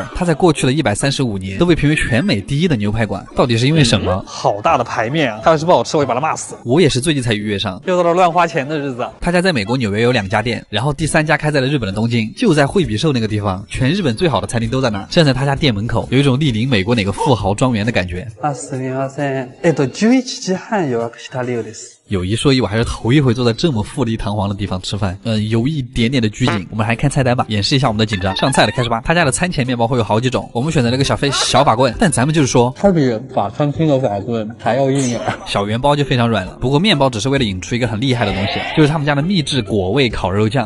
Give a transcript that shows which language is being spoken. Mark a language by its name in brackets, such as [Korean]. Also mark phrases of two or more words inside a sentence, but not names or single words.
[Chinese] 他在过去的135年都被评为全美第一的牛排馆，到底是因为什么？好大的排面啊！他要是不好吃，我就把他骂死。我也是最近才预约上，又到了乱花钱的日子。他家在美国纽约有2家店，然后第3家开在了日本的東京，就在惠比寿那个地方，全日本最好的餐厅都在那儿。站在他家店门口，有一种莅临美国哪个富豪庄园的感觉。 [Japanese] すみません。11時半予約した料です。 [Chinese] 有一说一，我还是头一回坐在这么富丽堂皇的地方吃饭，有一点点的拘谨。我们还看菜单吧，演示一下我们的紧张。上菜了，开始吧。他家的餐前面包会有好几种，我们选择了一个小法棍，但咱们就是说，它比法餐厅的法棍还要硬点。小圆包就非常软了。不过面包只是为了引出一个很厉害的东西，就是他们家的秘制果味烤肉酱。